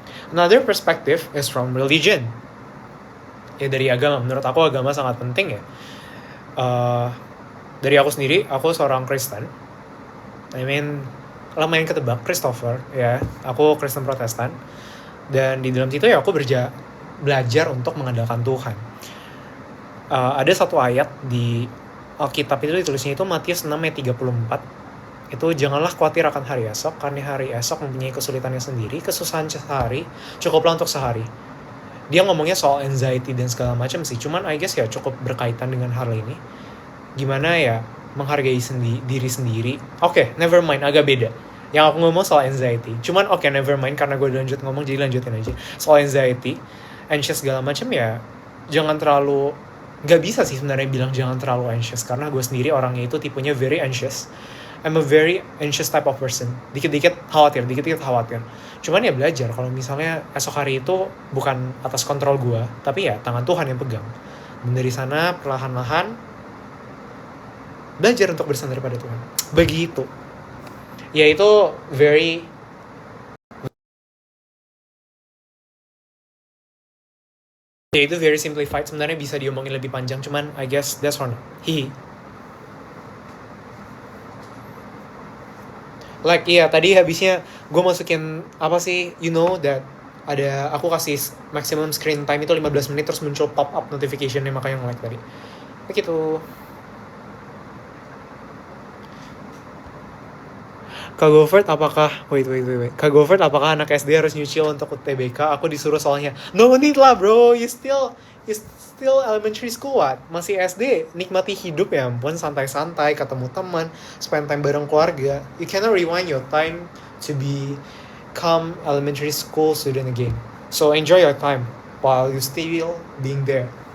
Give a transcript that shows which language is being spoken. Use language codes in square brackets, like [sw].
[en] Another perspective is from religion. [id] Ya dari agama. Menurut aku agama sangat penting ya. Dari aku sendiri, aku seorang Kristen. I mean, lumayan ketebak, Christopher, ya. Aku Kristen Protestan. Dan di dalam situ ya aku belajar untuk mengandalkan Tuhan. Ada satu ayat di Alkitab itu ditulisnya itu Matius 6 ayat 34. Itu janganlah khawatir akan hari esok, karena hari esok mempunyai kesulitannya sendiri, kesusahan sehari, cukuplah untuk sehari. Dia ngomongnya soal anxiety dan segala macam sih, cuman I guess ya cukup berkaitan dengan hal ini. Gimana ya menghargai diri sendiri. Oke, never mind, agak beda. Yang aku ngomong soal anxiety. Cuman oke, never mind, karena gue udah lanjut ngomong, jadi lanjutin aja. Soal anxiety, anxious segala macam ya, jangan terlalu, gak bisa sih sebenarnya bilang jangan terlalu anxious. Karena gue sendiri orangnya itu tipenya very anxious. [en] I'm a very anxious type of person. [id] Dikit-dikit khawatir. Cuman ya belajar, kalau misalnya esok hari itu bukan atas kontrol gue, tapi ya tangan Tuhan yang pegang. Dan dari sana perlahan-lahan belajar untuk bersandar pada Tuhan. Begitu. Ya itu very simplified. Sebenarnya bisa diomongin lebih panjang, cuman I guess that's for now. Hihi. Like iya, tadi habisnya gue masukin apa sih, you know that ada, aku kasih maximum screen time itu 15 menit terus muncul pop up notification-nya, makanya nge-like tadi. Begitu. [en] Kak Govert wait. [id] Kak Govert apakah anak SD harus nyucil untuk UTBK? Aku disuruh soalnya. [en] No need lah bro, you still elementary school what? [id] Masih SD, nikmati hidup ya ampun, santai-santai, ketemu teman, spend time bareng keluarga. [en] You cannot rewind your time to become elementary school student again. So enjoy your time while you still being there.